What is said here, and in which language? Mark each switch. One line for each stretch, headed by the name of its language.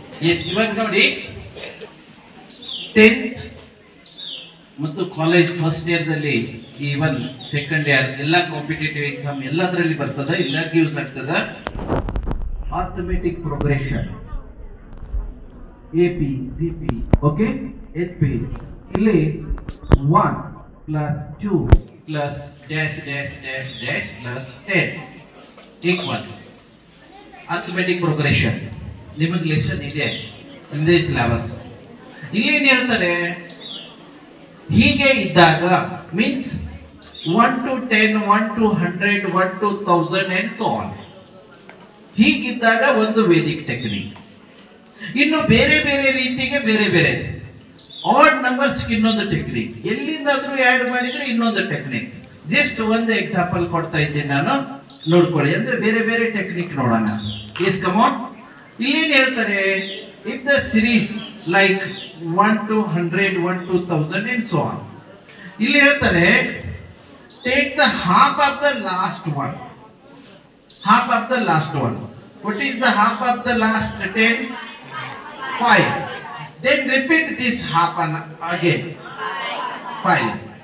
Kannada: S, ಇವಾಗ ನೋಡಿ, 10th ಮತ್ತು ಕಾಲೇಜ್ ಫಸ್ಟ್ ಇಯರ್ ದಲ್ಲಿ, ಈವನ್ ಸೆಕೆಂಡ್ ಇಯರ್, ಎಲ್ಲ ಕಾಂಪಿಟೇಟಿವ್ ಎಕ್ಸಾಮ್ ಎಲ್ಲದರಲ್ಲಿ ಬರ್ತದ, ಎಲ್ಲರಿಗೂ ಯೂಸ್ ಆಗ್ತದ.
English: Arithmetic progression, AP, CP, okay, HP. ಇಲ್ಲಿ 1 plus 2 plus dash plus 10 equals arithmetic progression.
Kannada: ನಿಮಗೆ ಲೆಸನ್ ಇದೆ ಹಿಂದೆ ಸಿಲೆಬಸ್. ಇಲ್ಲಿ ಏನ್ ಹೇಳ್ತಾರೆ, ಹೀಗೆ ಇದ್ದಾಗ means
English: 1 to 10, 1 to 100, 1 to 1000 and so on.
Kannada: ಹೀಗಿದ್ದಾಗ ಒಂದು ವೇದಿಕ್ ಟೆಕ್ನಿಕ್. ಇನ್ನು ಬೇರೆ ಬೇರೆ ರೀತಿಗೆ ಬೇರೆ ಬೇರೆ ಆಡ್ ನಂಬರ್ಸ್ ಇನ್ನೊಂದು ಟೆಕ್ನಿಕ್, ಎಲ್ಲಿಂದಾದ್ರೂ ಆಡ್ ಮಾಡಿದ್ರೆ ಇನ್ನೊಂದು ಟೆಕ್ನಿಕ್. ಜಸ್ಟ್ ಒಂದು ಎಕ್ಸಾಂಪಲ್ ಕೊಡ್ತಾ ಇದ್ದೀನಿ ನಾನು, ನೋಡ್ಕೊಳ್ಳಿ. ಅಂದ್ರೆ ಬೇರೆ ಬೇರೆ ಟೆಕ್ನಿಕ್ ನೋಡೋಣ.
English: Yes come on.
Kannada: ಇಲ್ಲೇನು ಹೇಳ್ತಾರೆ,
English: If the series like 1 to 100, 1 to 1000 and so on.
Kannada: ಇಲ್ಲಿ ಹೇಳ್ತಾರೆ
English: take the half of the last one. Half of the last one. What is the half of the last 10? 5. Then repeat this half again. 5.